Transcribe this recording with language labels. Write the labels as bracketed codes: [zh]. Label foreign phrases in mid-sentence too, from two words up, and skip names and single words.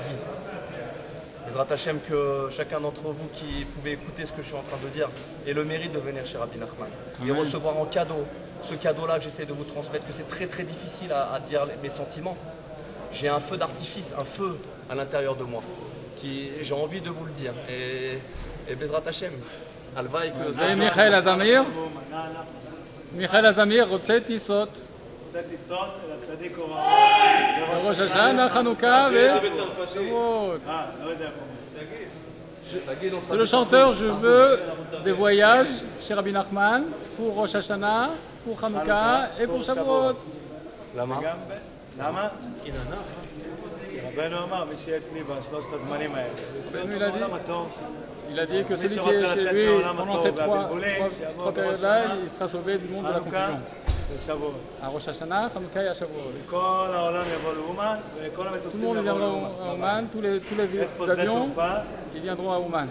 [he] בעזרת השם, [fr] que chacun d'entre vous qui pouvez écouter ce que je suis en train de dire ait le mérite de venir chez Rabbi Nachman et recevoir en cadeau ce cadeau-là que j'essaie de vous transmettre, que c'est très difficile à dire mes sentiments. J'ai un feu d'artifice, un feu à l'intérieur de moi j'ai envie de vous le dire. [he] Et בעזרת השם, הלוואי זה מיכאל הזמיר. מיכאל הזמיר רוצה טיסות. רוצה טיסות לצדיק הוראות. בראש השנה, חנוכה ושבועות. לא יודע. [fr] C'est le chanteur, je veux des voyages chez Rabbi Nachman pour Rosh Hashanah, pour Hanouka et pour Shavuot. [he] למה? למה? רבנו אמר, מי שיהיה אצלי בשלושת הזמנים האלה. בעולם הטוב. [fr] Il a dit que celui qui est chez lui pendant ces trois périodes-là, il sera sauvé du monde de la confusion. À Rosh Hashanah, Hanouka et à Shavuot. Tout le monde viendra à Ouman, tous les avions, ils viendront à Ouman.